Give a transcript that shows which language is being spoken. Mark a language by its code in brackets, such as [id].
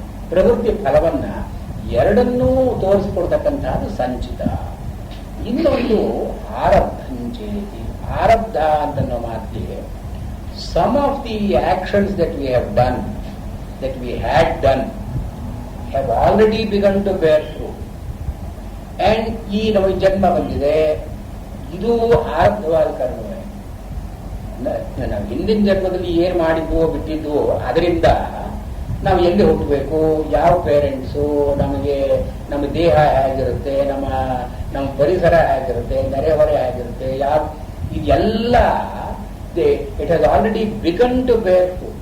[kn] ಪ್ರವೃತ್ತಿ ಫಲವನ್ನ ಎರಡನ್ನೂ ತೋರಿಸಿಕೊಡ್ತಕ್ಕಂಥದ್ದು ಸಂಚಿತ. ಇನ್ನೊಂದು ಆರಬ್ಧಂಚೇತಿ. ಆರಬ್ಧ ಅಂತನ್ನೋ ಮಾತಿಗೆ [en] some of the actions that we have done, that we had done, have already begun to bear fruit. [kn] And ಈ ನಮಗೆ ಜನ್ಮ ಬಂದಿದೆ, ಇದು ಆರಬ್ಧವಾದ ಕರ್ಮವೇ. ನಾವು ಹಿಂದಿನ ಜನ್ಮದಲ್ಲಿ ಏನ್ ಮಾಡಿದ್ವೋ ಬಿಟ್ಟಿದ್ವೋ ಅದರಿಂದ ನಾವು ಎಲ್ಲಿ ಹೋಗಬೇಕು, ಯಾವ ಪೇರೆಂಟ್ಸು, ನಮಗೆ ನಮ್ಮ ದೇಹ ಹೇಗಿರುತ್ತೆ, ನಮ್ಮ ಪರಿಸರ ಹೇಗಿರುತ್ತೆ, ನೆರೆಹೊರೆ ಹೇಗಿರುತ್ತೆ, ಇದೆಲ್ಲ [en] It has already begun to bear fruit.